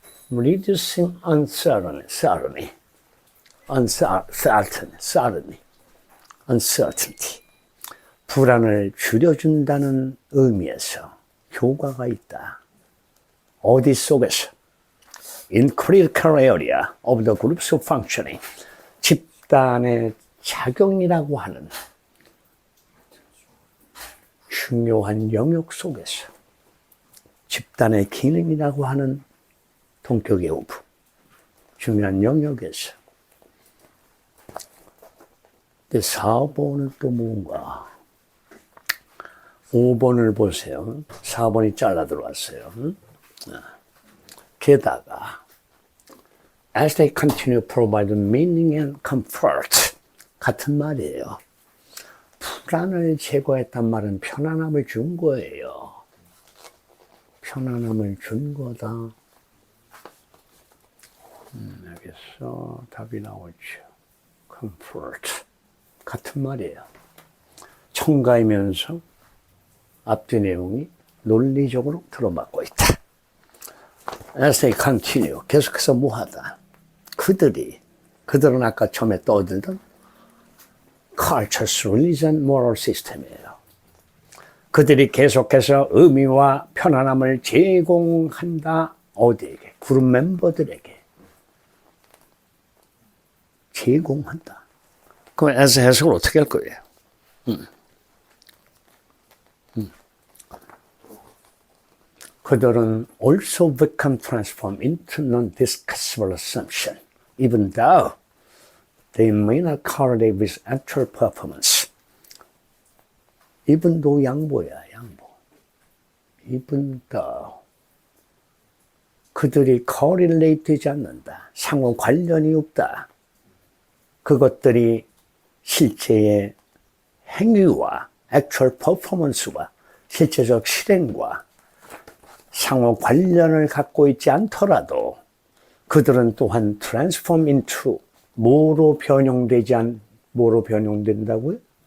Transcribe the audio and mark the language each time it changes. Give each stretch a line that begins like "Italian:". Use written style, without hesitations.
English: Reducing uncertainty.
Korean: 불안을 줄여준다는 의미에서 효과가 있다. 어디 속에서?
English: In critical area of the group's functioning.
Korean: 집단의 작용이라고 하는 중요한 영역 속에서. 집단의 기능이라고 하는 동격의 오부. 중요한 영역에서. 근데 4번은 또 뭔가? 5번을 보세요. 4번이 잘라 들어왔어요. 게다가
English: as they continue to provide meaning and comfort.
Korean: 같은 말이에요. 불안을 제거했단 말은 편안함을 준 거예요. 편안함을 준 거다. 여기서 답이 나오죠. comfort. 같은 말이에요. 첨가이면서 앞뒤 내용이 논리적으로 들어맞고 있다.
English: As they continue.
Korean: 계속해서 뭐하다. 그들은 아까 처음에 떠들던 cultures, religion, moral system이에요. 그들이 계속해서 의미와 편안함을 제공한다. 어디에게? 그룹 멤버들에게. 제공한다. 그럼 as 해석을 어떻게 할 거예요? 그들은
English: also become transformed into non-discussable assumption, even though they may not correlate with actual performance.
Korean: even though 양보야, 양보. even though. 그들이 correlate 되지 않는다. 상호 관련이 없다. 그것들이 실제의 행위와 actual performance와 실제적 실행과 상호 관련을 갖고 있지 않더라도 그들은 또한 transform into 뭐로 변형된다고요?